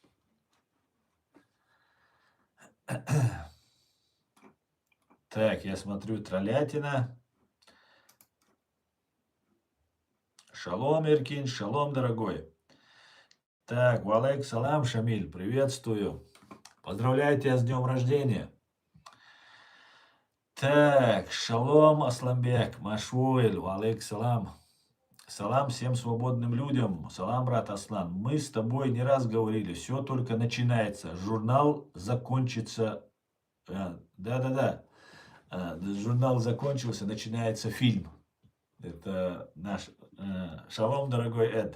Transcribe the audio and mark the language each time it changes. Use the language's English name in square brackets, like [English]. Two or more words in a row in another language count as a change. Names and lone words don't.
[Russian] Так, я смотрю, троллятина. Шалом, Иркин, шалом, дорогой. Так, валейк салам, Шамиль, приветствую. Поздравляю тебя с днем рождения. Так, шалом, Асламбек, Машвоэль, валейк салам. Салам всем свободным людям. Салам, брат Аслан. Мы с тобой не раз говорили, все только начинается. Журнал закончится. Да-да-да. Журнал закончился, начинается фильм. Это наш... Шалом, дорогой Эд.